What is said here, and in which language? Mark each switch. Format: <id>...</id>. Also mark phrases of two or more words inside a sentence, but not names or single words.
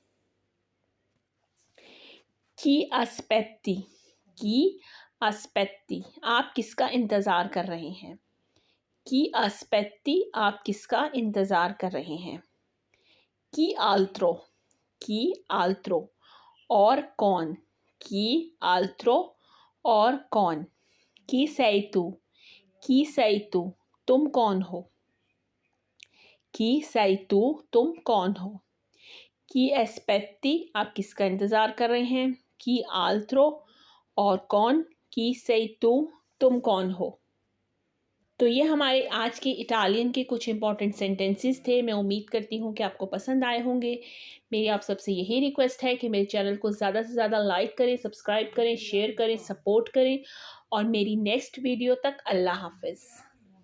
<it>Chi aspetti, chi aspetti,</it> <ur>آپ کس کا انتظار کر رہے ہیں.</ur> <it>Chi aspetti,</it> <ur>آپ کس کا انتظار کر رہے ہیں.</ur> <it>Chi altro, chi altro,</it> <ur>اور کون.</ur> <it>Chi altro,</it> <ur>اور کون.</ur> <it>की sei tu, की sei tu,</it> <ur>تم کون ہو.</ur> <it>की sei tu,</it> <ur>تم کون ہو.</ur> <it>Chi aspetti,</it> <ur>آپ کس کا انتظار کر رہے ہیں.</ur> <it>Chi altro,</it> <ur>اور کون.</ur> <it>की sei tu,</it> <ur>تم کون ہو. تو یہ ہمارے آج کے اٹالین کے کچھ</ur> <en>important sentences</en> <ur>تھے. میں امید کرتی ہوں کہ آپ کو پسند آئے ہوں گے۔ میری آپ سب سے یہی ریکویسٹ ہے کہ میرے چینل کو زیادہ سے زیادہ لائک کریں، سبسکرائب کریں، شیئر کریں، سپورٹ کریں، اور میری نیکسٹ ویڈیو تک اللہ حافظ.</ur>